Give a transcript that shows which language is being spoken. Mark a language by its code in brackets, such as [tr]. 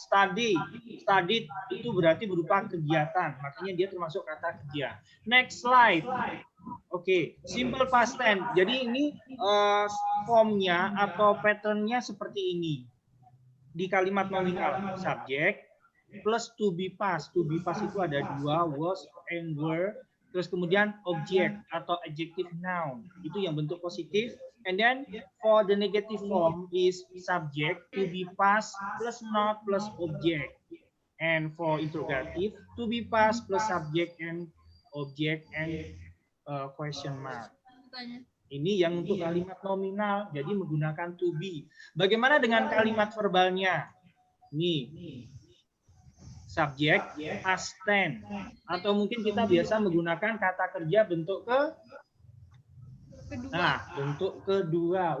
[id] Study, studied itu berarti berupa kegiatan, makanya dia termasuk kata kerja. [en] Next slide. [id] Oke, simple past tense. Jadi ini formnya atau patternnya seperti ini. Di kalimat nominal, subjek plus to be past. [en] To be past [id] itu ada dua, [en] was and were. [id] Terus kemudian [en] object atau adjective noun. [id] Itu yang bentuk positif. [en] And then for the negative form is subject, to be past plus not plus object. And for interrogative, to be past plus subject and object and question mark. [id] Ini yang untuk kalimat nominal, jadi menggunakan to be. Bagaimana dengan kalimat verbalnya? Nih, subjek, past tense. Atau mungkin kita biasa menggunakan kata kerja bentuk bentuk kedua.